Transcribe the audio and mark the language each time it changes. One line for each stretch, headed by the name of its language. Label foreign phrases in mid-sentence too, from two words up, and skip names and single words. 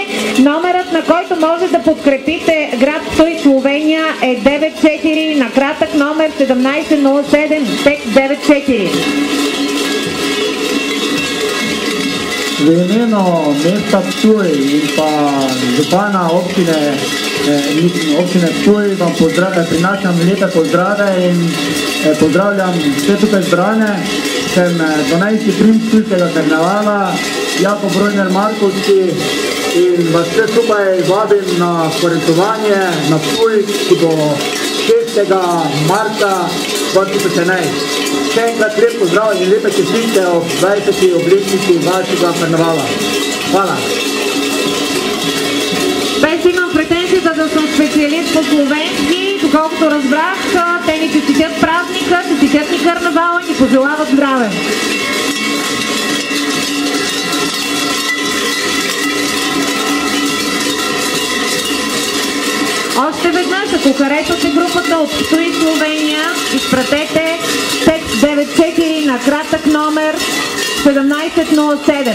Bulgarian: Номерът, на който може да подкрепите град Псуй, Словения е 94, на кратък номер 1707, текст 94.
Slovenian: V imenu mesta Ptuj in pa župana občine Ptuj vam prinašam lepe pozdrave in pozdravljam vse tukaj zbrane. Sem 12. princ Ptujskega karnevala, Jakob Rojner Markovski, in vas vse skupaj vabim na korentovanje na Ptuj, ki bo 6. marca 2011. Še enkrat lep pozdrav in lepe čestitke ob 20. obletnici vašega карнавала. Hvala.
Bulgarian: Без имам претенцията да съм специалист по словенски, доколкото разбрах, те ни честитят празника, честитят ни карнавала и ни пожелават здраве. Още веднъж, ако харесвате групата от Псуй, Словения, изпратете текст 94 на кратък номер 1707.